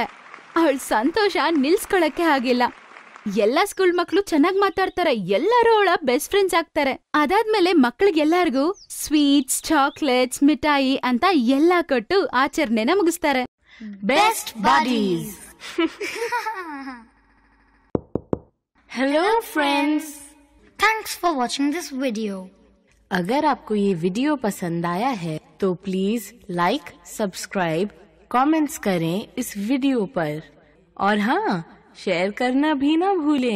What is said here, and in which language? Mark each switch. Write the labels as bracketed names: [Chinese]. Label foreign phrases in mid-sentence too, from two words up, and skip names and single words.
[Kannada] ಅವಳ ಸಂತೋಷ ನಿಲ್ಸ್ಕೊಳಕ್ಕೆ ಆಗಿಲ್ಲ. ಎಲ್ಲಾ ಸ್ಕೂಲ್ ಮಕ್ಳು ಚೆನ್ನಾಗ್ ಮಾತಾಡ್ತಾರೆ. ಎಲ್ಲರೂ ಅವಳ [English] best friends [Kannada] ಆಗ್ತಾರೆ. ಅದಾದ್ಮೇಲೆ ಮಕ್ಳಿಗೆಲ್ಲರಿಗೂ ಸ್ವೀಟ್ಸ್, ಚಾಕ್ಲೇಟ್ಸ್, ಮಿಠಾಯಿ ಅಂತ ಎಲ್ಲಾ ಕೊಟ್ಟು ಆಚರಣೆನ ಮುಗಿಸ್ತಾರೆ. [English] best buddies. hello friends, thanks for watching this video. [Hindi] अगर आपको ये वीडियो पसंद आया है तो [English] please like, subscribe, comments [Hindi] करें इस वीडियो पर, और हाँ, शेयर करना भी ना भूलें.